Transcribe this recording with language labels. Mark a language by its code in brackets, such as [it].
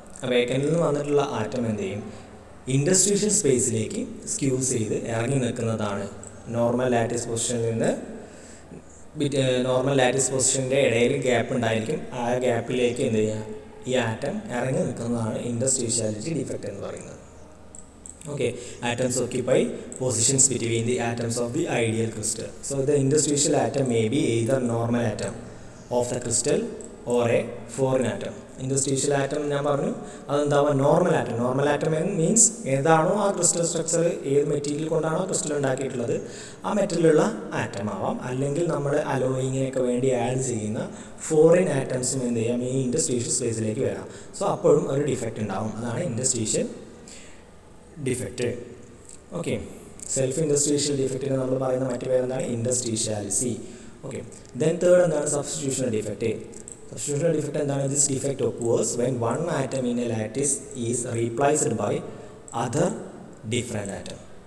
[ml] വേക്കൻ്റിൽ നിന്ന് വന്നിട്ടുള്ള ആറ്റം എന്ത് ചെയ്യും? ഇൻഡസ്ട്രീഷ്യൽ സ്പേസിലേക്ക് സ്ക്യൂസ് ചെയ്ത് ഇറങ്ങി നിൽക്കുന്നതാണ്. നോർമൽ ലാറ്റിസ് പൊസിഷനിൽ നിന്ന് നോർമൽ ലാറ്റിസ് പൊസിഷൻ്റെ ഇടയിൽ ഗ്യാപ്പ് ഉണ്ടായിരിക്കും. ആ ഗ്യാപ്പിലേക്ക് എന്ത് ചെയ്യുക? ഈ ആറ്റം ഇറങ്ങി നിൽക്കുന്നതാണ് ഇൻഡസ്ട്രീഷ്യാലിറ്റി ഡിഫക്റ്റ് എന്ന് പറയുന്നത്. [en] Okay, atoms occupy positions between the atoms of the ideal crystal. So the interstitial atom may be either normal atom of the crystal or a foreign atom. [ml] Interstitial atom ഞാൻ പറഞ്ഞു അതെന്താവുക? Normal atom. Normal atom means ഏതാണോ ആ crystal structure, ഏത് material കൊണ്ടാണോ crystal ഉണ്ടാക്കിയിട്ടുള്ളത് ആ മെറ്റീരിയലുള്ള atom ആവാം. അല്ലെങ്കിൽ നമ്മൾ അലോയിങ്ങിനൊക്കെ വേണ്ടി ആഡ് ചെയ്യുന്ന ഫോറിൻ ആറ്റംസും എന്ത് ചെയ്യാം? ഈ ഇൻഡസ്ട്രീഷ്യൽ സ്പേസിലേക്ക് വരാം. സോ അപ്പോഴും ഒരു ഡിഫക്റ്റ് ഉണ്ടാവും. അതാണ് ഇൻഡസ്ട്രീഷ്യൽ ഡിഫക്റ്റ്. ഓക്കെ, സെൽഫ് ഇൻഡസ്ട്രീഷ്യൽ ഡിഫക്റ്റിന് നമ്മൾ പറയുന്ന മറ്റു പേരെന്താണ്? ഇൻഡസ്ട്രീഷ്യാലിറ്റി. ഓക്കെ, ദെൻ തേർഡ് എന്താണ്? സബ്സ്റ്റിറ്റ്യൂഷണൽ ഡിഫക്റ്റ്. സബ്സ്റ്റിറ്റ്യൂഷണൽ ഡിഫക്റ്റ് എന്താണ്? [en] This defect occurs when one atom in a lattice is replaced by other different atom.